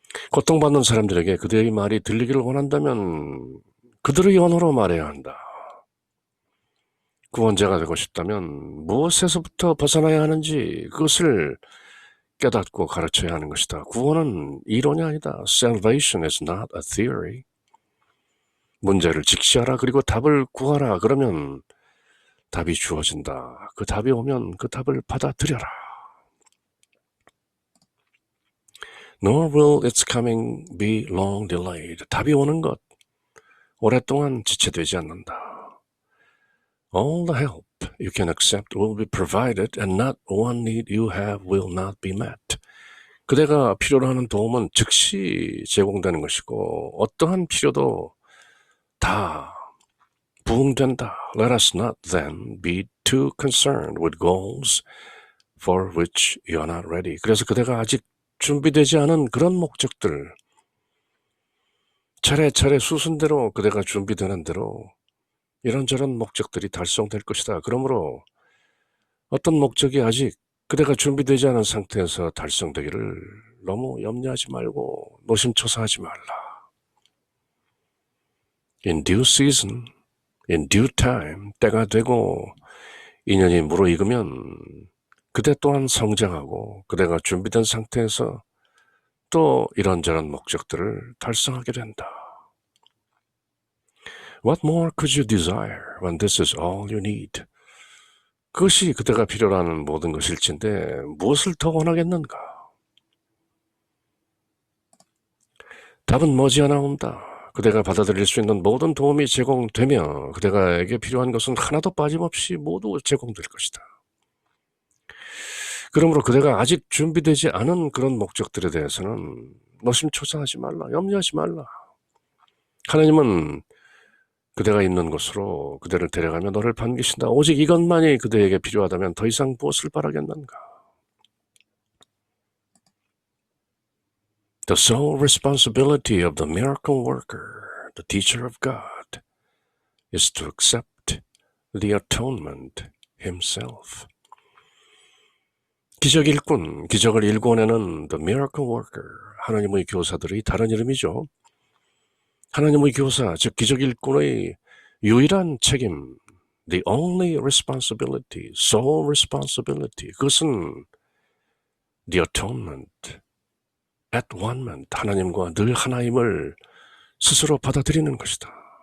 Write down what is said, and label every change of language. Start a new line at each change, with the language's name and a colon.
Korean: 고통받는 사람들에게 그대의 말이 들리기를 원한다면 그들의 언어로 말해야 한다. 구원자가 되고 싶다면 무엇에서부터 벗어나야 하는지 그것을 깨닫고 가르쳐야 하는 것이다. 구원은 이론이 아니다.
English: Salvation is not a theory.
Korean: 문제를 직시하라. 그리고 답을 구하라. 그러면 답이 주어진다. 그 답이 오면 그 답을 받아들여라.
English: Nor will its coming be long delayed.
Korean: 답이 오는 것 오랫동안 지체되지 않는다.
English: All the help you can accept will be provided and not one need you have will not be met.
Korean: 그대가 필요로 하는 도움은 즉시 제공되는 것이고 어떠한 필요도 다 부응된다.
English: Let us not then be too concerned with goals for which you are not ready.
Korean: 그래서 그대가 아직 준비되지 않은 그런 목적들 차례차례 수순대로 그대가 준비되는 대로 이런저런 목적들이 달성될 것이다. 그러므로 어떤 목적이 아직 그대가 준비되지 않은 상태에서 달성되기를 너무 염려하지 말고 노심초사하지 말라.
English: In due season, in due time,
Korean: 때가 되고 인연이 무르익으면 그대 또한 성장하고 그대가 준비된 상태에서 또 이런저런 목적들을 달성하게 된다.
English: What more could you desire when this is all you need?
Korean: 그것이 그대가 필요로 하는 모든 것일진데 무엇을 더 원하겠는가? 답은 머지않아 온다. 그대가 받아들일 수 있는 모든 도움이 제공되며 그대가에게 필요한 것은 하나도 빠짐없이 모두 제공될 것이다. 그러므로 그대가 아직 준비되지 않은 그런 목적들에 대해서는 노심초사하지 말라. 염려하지 말라. 하나님은 그대가 있는 곳으로 그대를 데려가며 너를 반기신다. 오직 이것만이 그대에게 필요하다면 더 이상 무엇을 바라겠는가?
English: The sole responsibility of the miracle worker, the teacher of God, is to accept the atonement himself.
Korean: 기적 일꾼, 기적을 일궈내는
English: the miracle worker,
Korean: 하나님의 교사들의 다른 이름이죠. 하나님의 교사, 즉 기적 일꾼의 유일한 책임,
English: the only responsibility, sole responsibility,
Korean: 그것은 the atonement, at one-ment, 하나님과 늘 하나임을 스스로 받아들이는 것이다.